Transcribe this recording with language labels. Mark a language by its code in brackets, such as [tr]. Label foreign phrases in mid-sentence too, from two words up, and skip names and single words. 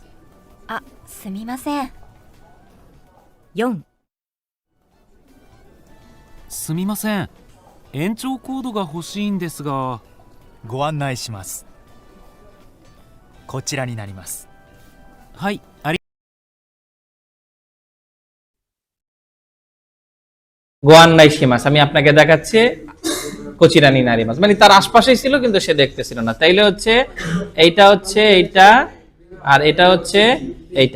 [ja] あ、すみません。4、すみません。延長コードが欲しいんですが。ご案内します。こちらになります。はい、 [bn] গোয়ান্নাইশিমাস, আমি আপনাকে দেখাচ্ছি [ja] こちらに なります, [bn] মানে তার আশপাশেই ছিল কিন্তু সে দেখতেছিল না। তাইলে হচ্ছে এইটা হচ্ছে এইটা, আর এটা হচ্ছে এইটা।